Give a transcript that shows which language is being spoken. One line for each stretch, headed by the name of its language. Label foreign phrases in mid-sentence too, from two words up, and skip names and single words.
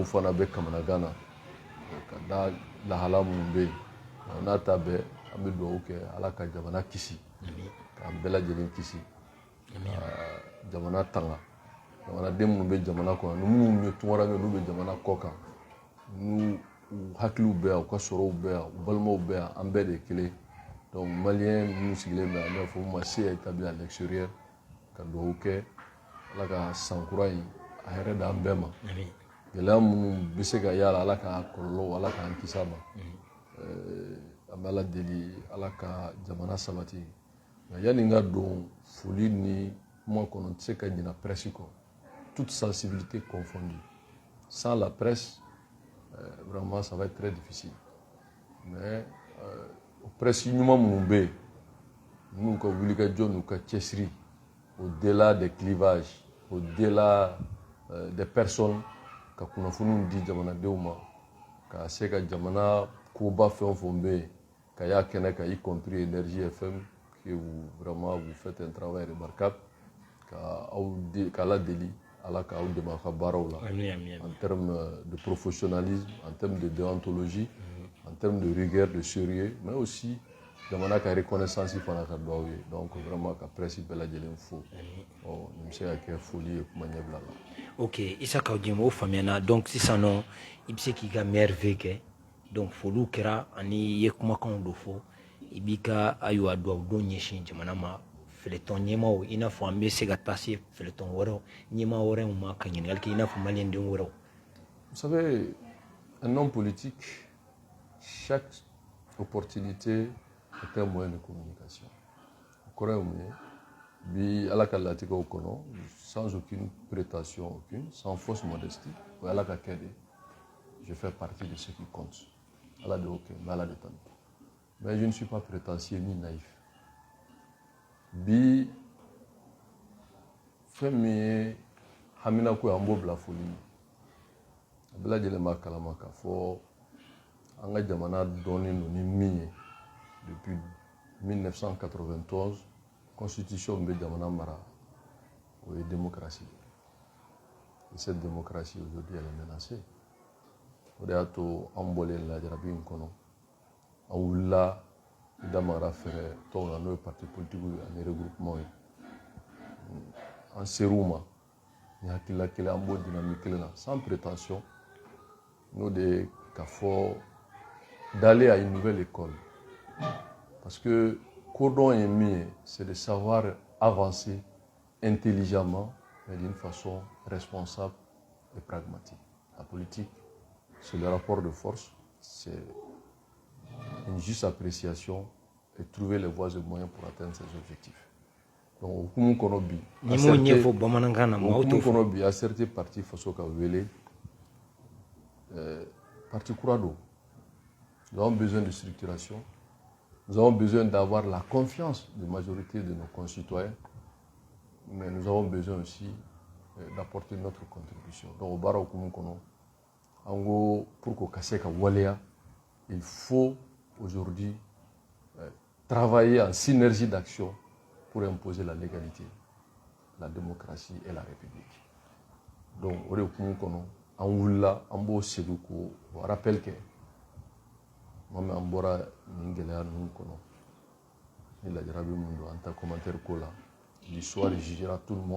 Bambara: fana bɛ kamanagan na ka da lahala minnu bɛ yen n'a ta bɛɛ an bɛ dugawu kɛ ala ka jamana kisi k'an bɛɛ lajɛlen kisi jamana tanga jamanaden minnu bɛ jamana kɔnɔ ni minnu ye tunkara min n'u bɛ jamana kɔ kan n'u hakiliw bɛ yan u ka sɔrɔw bɛ yan u balimaw bɛ yan an bɛɛ de ye kelen donc maliyɛn minnu sigilen bɛ yan an b'a fɔ ma se
French: établi à l'extérieur
Bambara: ka dugawu kɛ ala ka sankura in a hɛrɛ d'an bɛɛ ma gɛlɛya minnu bɛ se ka yala ala ka kɔlɔlɔw ala k'an kisi a ma an bɛ ala deli ala ka jamana sabati nka yanni n ka don foli ni kuma kɔnɔ n tɛ se ka ɲina presse kɔ
French: toute sensibilité confondue sans la presse vraiment ça va être très difficile mais
Bambara: presse ɲuman minnu bɛ yen minnu ka wulikajɔ n'u ka cɛsiri
French: au-delà des clivages au-delà des personnes
Bambara: ka kunnafoniw di jamanadenw ma ka se ka jamana koba fɛn o fɛn bɛ yen ka y'a kɛnɛ kan
French: y compris Énergie FM que vous vraiment vous faites un travail remarquable
Bambara: k'ala deli ala k'aw dɛmɛ a ka baaraw la
French: en termes de professionnalisme en termes de déontologie en termes de rigueur de sérieux mais aussi
Bambara: jamana ka reconnaissance fana ka dugawu ye
French: donc vraiment
Bambara: ka presse bɛɛ lajɛlen fo nin bɛ se ka kɛ foli ye kuma ɲɛbila la. ok Isa Kawji o faamuyana donc sisan nɔ i bɛ se k'i ka
French: meilleur vœu
Bambara: kɛ donc foliw kɛra ani i ye kumakanw dɔ fɔ i b'i ka ayiwa dugawu don ɲɛsin jamana ma fɛlɛtɔn ɲɛmaaw i n'a fɔ an bɛ se ka taa se fɛlɛtɔn wɛrɛw ɲɛmaa wɛrɛw ma ka ɲininkali kɛ i n'a fɔ maliyɛnden wɛrɛw.
French: Vous savez, un homme politique, chaque opportunité est un moyen de communication.
Bambara: O kɔrɔ ye mun ye bi ala ka latigɛw kɔnɔ
French: sans aucune prétention aucune sans fausse modestie
Bambara: o ye ala ka kɛ de
French: je fais partie de ceux qui comptent
Bambara: ala de y'o kɛ n bɛ ala de tanu
French: mais je ne suis pas prétentieux ni naïf
Bambara: bi fɛn min ye hamina ko ye an b'o bila foli min a bɛɛ lajɛlen b'a kalama k'a fɔ an ka jamana dɔnnen don ni min ye depuis 1991 constitution bɛ jamana mara o ye démocratie
French: et cette démocratie aujourd'hui elle est menacée
Bambara: o de y'a to an bɔlen lajarabi in kɔnɔ an wulila i da magara fɛrɛ tɔw la n'o ye
French: parti politique
Bambara: ani regroupement ye an ser'u ma ni hakilila kelen an b'o dynamique kelen na
French: sans prétention
Bambara: n'o de ye k'a fɔ
French: d'aller à une nouvelle école parce que
Bambara: kodɔn ye min ye
French: c'est de savoir avancer intelligemment mais d'une façon responsable et pragmatique. La politique, c'est le rapport de force, c'est une juste appréciation et trouver les voies et moyens pour atteindre ses objectifs. Donc,
Bambara: hukumu kɔnɔ bi
French: a certain parti
Bambara: faso ka wele parti kura don.
French: Nous avons besoin de structuration. Nous avons besoin d'avoir la confiance de la majorité de nos concitoyens, mais nous avons besoin aussi d'apporter notre contribution. Donc, au
Bambara: bara hukumu kɔnɔ, an ko
French: pour que
Bambara: ka se ka waleya
French: il faut aujourd'hui travailler en synergie d'action pour imposer la légalité, la démocratie et la République. Donc, au début, on voulait, on rappelle que moi, je l'histoire jugera tout le monde.